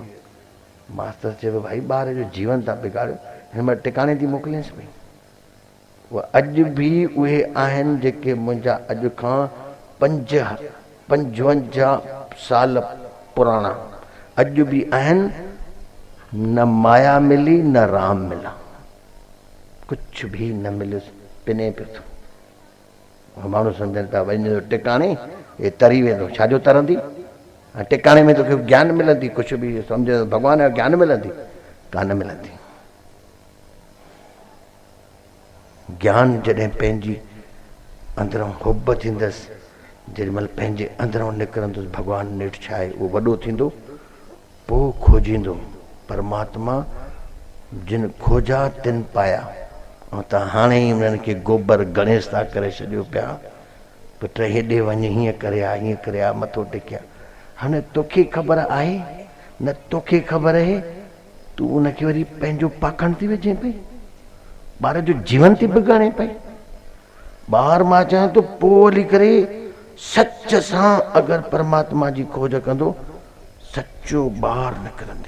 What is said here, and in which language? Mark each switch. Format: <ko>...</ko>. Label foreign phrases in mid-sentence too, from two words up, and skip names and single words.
<sd>मास्तर चयो भाई ॿार जो जीवन था बिगाड़ियो, हिन महिल टिकाणे थी मोकिलियसि पई। उहे अॼु बि उहे आहिनि जेके मुंहिंजा अॼु खां 55 साल पुराणा अॼु बि आहिनि।</sd> <hi>न माया मिली न राम मिला, कुछ भी</hi> <sd>न मिलियो, पिने पियो थो। माण्हू सम्झनि था वञो टिकाणे हे तरी वेंदो, छाजो तरंदी? टिकाणे में तोखे ज्ञान मिलंदी,</sd> <hi>कुछ भी</hi> <sd>सम्झ भॻवान जो ज्ञान मिलंदी? कान मिलंदी। ज्ञान जॾहिं पंहिंजी अंदरों हुब थींदसि, जेॾीमहिल पंहिंजे अंदरों निकिरंदुसि भॻवानु नेठि छा आहे उहो वॾो थींदो, पोइ खोजींदो परमात्मा।</sd> <hi>जिन खोजा तिन पाया।</hi> <sd>ऐं त हाणे ई उन्हनि खे गोबर गणेश था करे छॾियो पिया, पुट हेॾे वञ, हीअं करे आ, हीअं करे आ, मथो टेकिया। हाणे तोखे ख़बर आहे न तोखे ख़बर आहे, तूं उनखे वरी पंहिंजो पाखंड थी विझे पई, ॿार जो जीवन थी बिगाड़े पई। ॿार मां चवां थो पोइ हली करे सच सां अगरि परमात्मा जी खोज कंदो, सचो ॿार निकिरंदे।</sd>